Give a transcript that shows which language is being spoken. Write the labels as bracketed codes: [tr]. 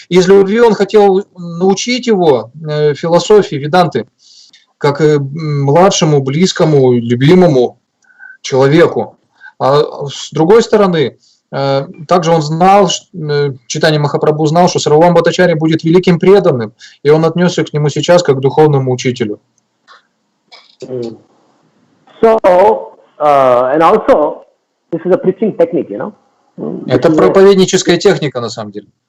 [ru] Из любви он хотел научить его философии Веданты, как младшему, близкому, любимому человеку. А с другой стороны, также он знал, Чайтанья Махапрабху знал, что Сарвабхаума Бхаттачарья будет великим преданным, и он отнесся к нему сейчас как к духовному учителю. [en] So, and also, this is a preaching technique, you know. [ru] Это проповедническая техника, на самом деле.